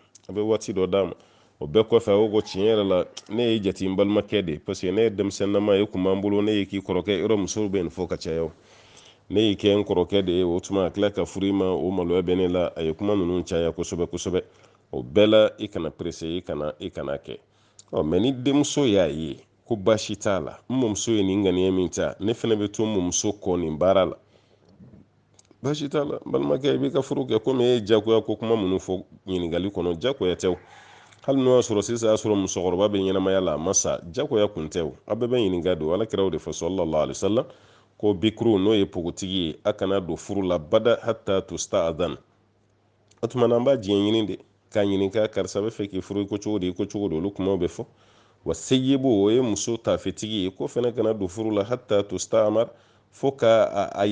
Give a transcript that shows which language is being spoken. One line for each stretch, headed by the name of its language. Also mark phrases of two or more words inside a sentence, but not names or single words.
Bambara: a bɛ waati dɔ d'a ma o bɛɛ kɔfɛ a ko ko tiɲɛ yɛrɛ la ne ye jate n balimakɛ de
French: parce que
Bambara: ne ye denmisɛnninama ye kun b'an bolo ne ye k'i kɔrɔkɛ yɔrɔ musow bɛ nin fɔ ka caya o ne y'i kɛ n kɔrɔkɛ de ye o tuma a tila ka furu i ma o maloya bɛ ne la a ye kuma ninnu caya kosɛbɛ kosɛbɛ o bɛɛ la i kana presse i kana kɛ mɛ ni denmuso y'a ye ko baasi t'a la n mamuso ye nin ŋaniya min ta ne fana bɛ to n mamuso kɔ nin baara la baasi t'a la balimakɛ i b'i ka furu kɛ komi e ye jagoya ko kuma minnu fɔ ɲininkali kɔnɔ jagoya tɛ hali n'o y'a sɔrɔ sisan y'a sɔrɔ musokɔrɔba bɛ ɲɛnamaya la a ma sa jagoya kun tɛ a bɛɛ bɛ ɲininka don ala kɛra o de fɔ
Arabic: صلى الله عليه وسلم
Bambara: ko bikuru n'o ye pogotigi ye a kana don furu la bada
Arabic: حتى تستأذن
Bambara: o tumana an b'a diɲɛ ɲini de k'a ɲininka karisa bɛ fɛ k'i furu i ko cogo di olu kumaw bɛ fɔ wa seyibu o ye muso tafetigi ye ko fana kana don furu la
Arabic: حتى تستأمر
Bambara: fo ka a